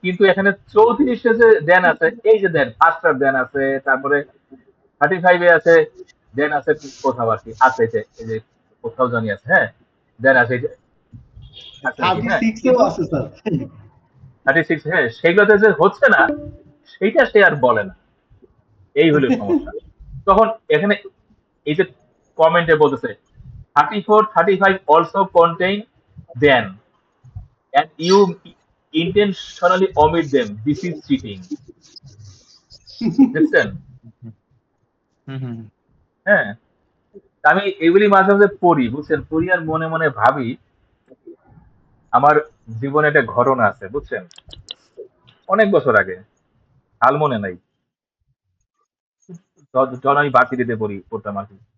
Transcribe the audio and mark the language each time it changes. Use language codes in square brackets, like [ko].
[bn] কিন্তু এখানে 34-এ যে দেন আছে, এই যে দেন ফার্স্টার দেন আছে, তারপরে 35-এ আছে দেন আছে, কোথাও আর কি আছে, এই যে কোথাও জানি আছে, হ্যাঁ দেন আছে, এই যে আছে আর কি, হ্যাঁ 36 এও কিন্তু আছে স্যার। 36, হ্যাঁ সেইগুলোতে যে হচ্ছে না সেইটা সে আর বলে না, এই হলো সমস্যা। তখন এখানে এই যে কমেন্টে বলতেছে [en] 34, 35 also contain then and you intentionally omit them, this is cheating। [bn] দেখছেন? হুম হুম হ্যাঁ, আমি এগুলি মাঝে মাঝে পড়ি, বুঝছেন, পড়ি আর মনে মনে ভাবি আমার জীবনে একটা ঘটনা আছে, বুঝছেন, অনেক বছর আগে, হাল মনে নাই, যখন আমি ভার্সিটিতে পড়তাম আর কি।